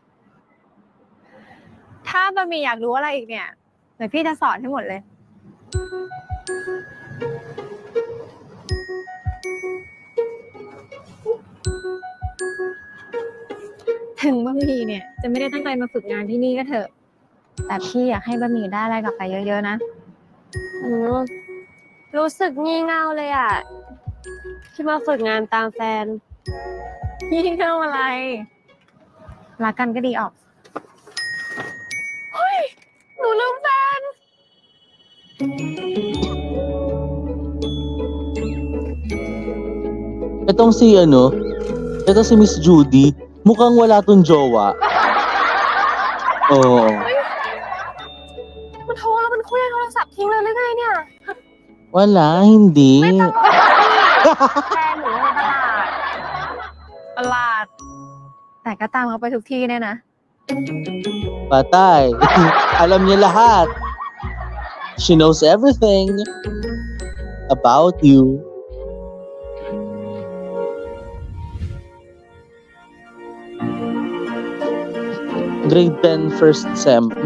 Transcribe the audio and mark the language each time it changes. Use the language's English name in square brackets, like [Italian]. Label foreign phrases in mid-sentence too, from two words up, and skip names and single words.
[Thai] ถ้าบะหมี่อยากรู้อะไรอีกเนี่ยเดี๋ยวพี่จะสอนให้หมดเลย ถึงบะหมี่เนี่ยจะไม่ได้ตั้งใจมาฝึกงานที่นี่ก็เถอะ แต่พี่อยากให้บะหมี่ได้อะไรกลับไปเยอะๆนะ รู้สึกงี่เง่าเลยอ่ะ ที่มาฝึกงานตามแฟน พี่เง่าอะไร รักกันก็ดีออก เฮ้ย หนูลืมแฟน [Filipino] Itong si Miss Judy, mukhang wala tong jowa. Oo. [Thai] มันโทรมันคุยโทรศัพท์ทิ้งเลยหรือไงเนี่ย [Filipino] Wala, hindi. [Thai] ไม่ต้องแฟนหนูในตลาด แต่ก็ตามเขาไปทุกที่เนี่ยนะ [Filipino] Patay. Alam niya lahat. [English] She knows everything about you. Grade 10 first sem.